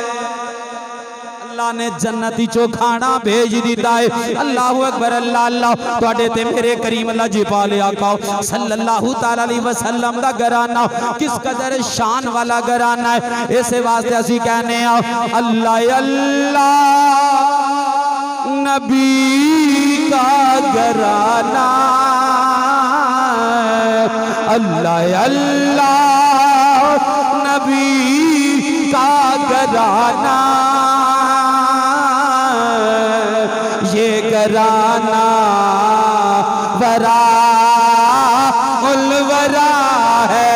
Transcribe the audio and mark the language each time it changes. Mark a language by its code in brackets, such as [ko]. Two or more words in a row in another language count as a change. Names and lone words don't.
[pa] اللہ نے جنتی چو کھانا بھیج دتا ہے [ar] الله أكبر الله الله [pa] تہاڈے تے میرے کریم لجپال آقا [ar] صلى الله تعالى عليه وسلم [pa] دا گھرانہ کس قدر شان والا گھرانہ ہے اس واسطے اسی کہنے اللہ اللہ [ur] نبی کا گھرانہ اللہ اللہ نبی کا گھرانہ، یہ گھرانہ ورا الورا ہے.